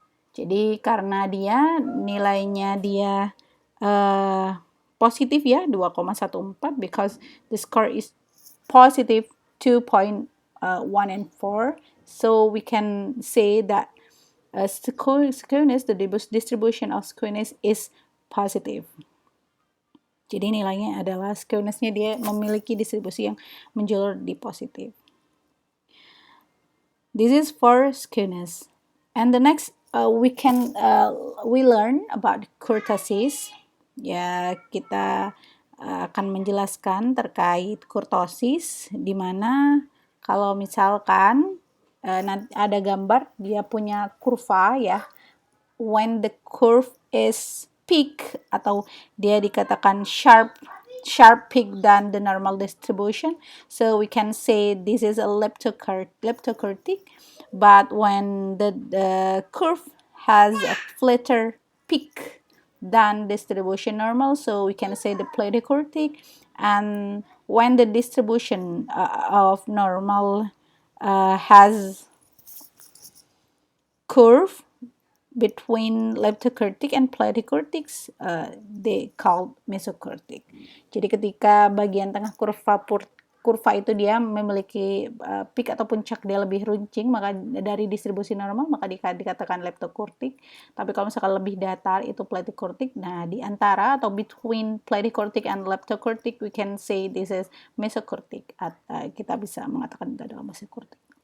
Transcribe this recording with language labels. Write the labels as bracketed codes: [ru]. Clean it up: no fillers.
[id] Jadi karena dia nilainya dia positif ya, 2,14, [en] because the score is positive 2.1 and 4. So we can say that skewness, the distribution of skewness is positive. [id] Jadi nilainya adalah skewness-nya dia memiliki distribusi yang menjulur di positif. [en] This is for skewness. And the next we learn about kurtosis. [id] Ya, kita akan menjelaskan terkait kurtosis, di mana kalau misalkan ada gambar dia punya kurva ya, [en] when the curve is peak [id] atau dia dikatakan [en] sharp peak than the normal distribution, so we can say this is a leptokurtic. But when the curve has a flatter peak than distribution normal, so we can say the platykurtic. And when the distribution of normal has curve between leptokurtic and platykurtics, they called mesokurtic. [id] Jadi ketika bagian tengah kurva itu dia memiliki peak atau puncak dia lebih runcing, maka dari distribusi normal maka dikatakan leptokurtic. Tapi kalau misalkan lebih datar itu platykurtic. Nah, di antara atau [en] between platykurtic and leptokurtic, we can say this is mesokurtic. [id] Kita bisa mengatakan itu adalah mesokurtic.